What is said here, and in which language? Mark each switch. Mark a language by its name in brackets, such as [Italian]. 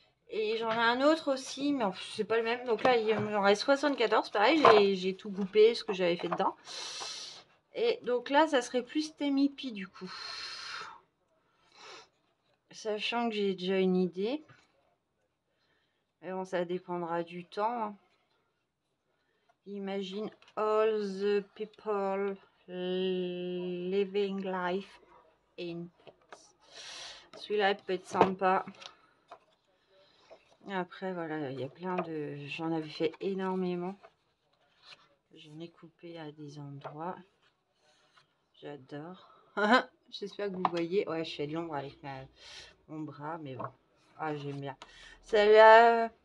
[French] Et j'en ai un autre aussi, mais c'est pas le même. Donc là, il en reste 74. Pareil, j'ai tout coupé, ce que j'avais fait dedans. Et donc là, ça serait plus Temipi du coup. Sachant que j'ai déjà une idée. Mais bon, ça dépendra du temps. [English] Imagine all the people living life in pets. [French] Celui-là peut être sympa. Après, voilà, il y a plein de... J'en avais fait énormément. J'en ai coupé à des endroits. J'adore. J'espère que vous voyez. Ouais, je fais de l'ombre avec mon bras, mais bon. Ah, j'aime bien. Celle-là...